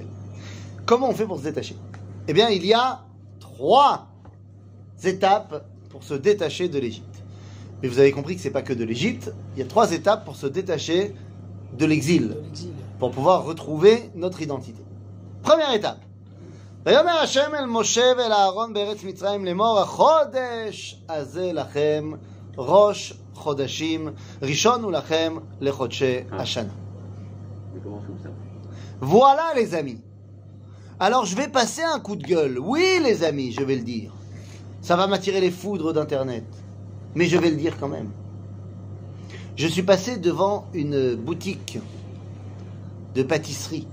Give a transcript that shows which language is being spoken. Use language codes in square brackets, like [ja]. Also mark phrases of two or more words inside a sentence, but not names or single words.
[fr] Comment on fait pour se détacher? Eh bien, il y a 3 étapes pour se détacher de l'Égypte. Mais vous avez compris que c'est pas que de l'Égypte. Il y a 3 étapes pour se détacher de l'exil, De l'exil. pour pouvoir retrouver notre identité. Première étape. [he] ויאמר השם אל משה ואל אהרון בארץ מצרים לאמור החודש הזה לכם ראש חודשים ראשון הוא לכם לחודשי השנה. [fr] On commence comme ça. Voilà les amis. Alors je vais passer un coup de gueule. Oui les amis, je vais le dire. Ça va m'attirer les foudres d'internet. Mais je vais le dire quand même. Je suis passé devant une boutique de pâtisserie.